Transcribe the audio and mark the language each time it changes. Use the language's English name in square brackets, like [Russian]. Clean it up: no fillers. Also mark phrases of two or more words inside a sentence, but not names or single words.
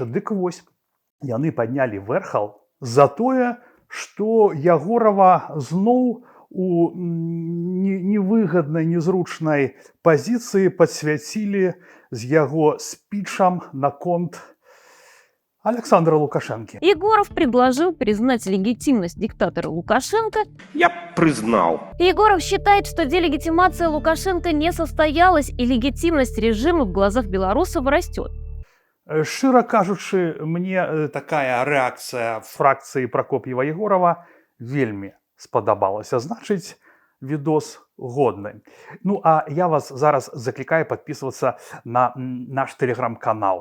[Belarusian] Дык вось, яны паднялі вэрхал за тое, што Ягорава зноў у невыгаднай, незручнай пазіцыі падсвяцілі з яго спічам наконт Александра Лукашенко. [Russian] Егоров предложил признать легитимность диктатора Лукашенко. Я признал. Егоров считает, что делегитимация Лукашенко не состоялась, и легитимность режима в глазах белорусов растет. [Belarusian] Шчыра кажучы, мне такая рэакцыя фракцыі Прокоп'ева-Егорова вельмі спадабалася. Значыць, відос годны. А я вас зараз заклікаю падпісвацца на наш тэлеграм-канал.